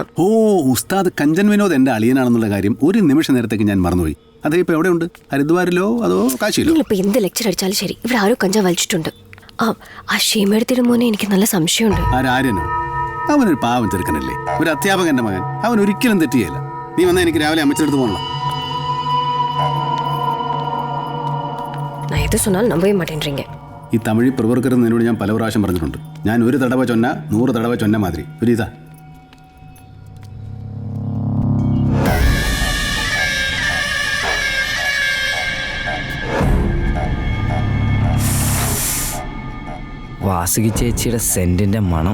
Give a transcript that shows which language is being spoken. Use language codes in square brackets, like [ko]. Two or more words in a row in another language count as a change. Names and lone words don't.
[ml] ഓ, ഉസ്താദ് കഞ്ചൻ വിനോദ് എന്റെ അളിയനാണെന്നുള്ള കാര്യം ഒരു നിമിഷ നേരത്തേക്ക് ഞാൻ മറന്നുപോയി. അതേ ഇപ്പൊ എവിടെയുണ്ട്? ഹരിദ്വാറിലോ അതോ കാശിയിലോ? നിങ്ങളിപ്പോ എന്ത് ലെക്ചർ അടിച്ചാലും ശരി, ഇവിടെ ആരോ കഞ്ചാവ് വലിച്ചിട്ടുണ്ട്. ആ ഷീമേടത്തിന്റെ മോനെ എനിക്ക് നല്ല സംശയമുണ്ട്. ആര്യനോ? അവനൊരു പാവം ചെറുക്കനല്ലേ, ഒരു അധ്യാപകന്റെ മകൻ. അവൻ ഒരിക്കലും തെറ്റിയല്ല. നീ വന്നാൽ എനിക്ക് രാവിലെ അമ്മച്ചെടുത്ത് പോകണം. [ta] நான் எது சொன்னாலும் நம்பவே மாட்டேன்றீங்க. [ml] ഈ തമിഴ് പ്രവർത്തകരെന്ന് എന്നോട് ഞാൻ പല പ്രാവശ്യം പറഞ്ഞിട്ടുണ്ട്. ഞാൻ [ta] ஒரு தடவ சொன்னா 100 தடவ சொன்ன மாதிரி [ml] ഒരു ഇതാ. വാസുകി ചേച്ചിയുടെ സെന്റിന്റെ മണം.